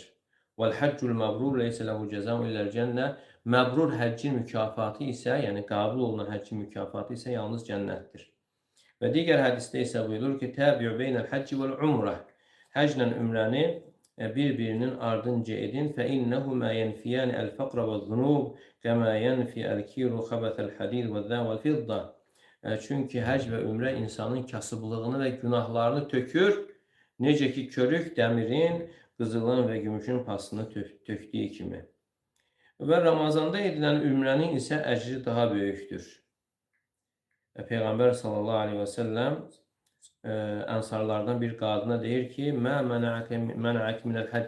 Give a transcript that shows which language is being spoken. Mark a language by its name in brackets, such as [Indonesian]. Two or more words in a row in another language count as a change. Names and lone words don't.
[Arabic] "والحج المبرور ليس له جزاء إلا الجنة." [Azerbaijani] Məbrur həccin mükafatı isə, yəni qəbul olunan həccin mükafatı isə yalnız cənnətdir. Və digər hədisdə isə buyurur ki, [Arabic] "تابعوا بين الحج والعمرة." [Azerbaijani] Həclə ümrəni bir-birinin ardınca edin. [Arabic] فَإِنَّهُمَا يَنْفِيَانِ الْفَقْرَ وَالذُّنُوبَ كَمَا يَنْفِي الْكِيرُ خَبَثَ الْحَدِيدِ وَالذَّهَبَ وَالْفِضَّةَ. [Azerbaijani] Çünki həcc və ümrə insanın kasıblığını və günahlarını tökür, necə ki körük dəmirin, qızılın və gümüşün pasını tökdüyü kimi. Və Ramazanda edilən ümrənin isə əcri daha böyükdür. Peyğəmbər [Arabic] صلى الله عليه وسلم [Azerbaijani] ənsarlardan bir qadına deyir ki, [Arabic] "ما منعك من الحج."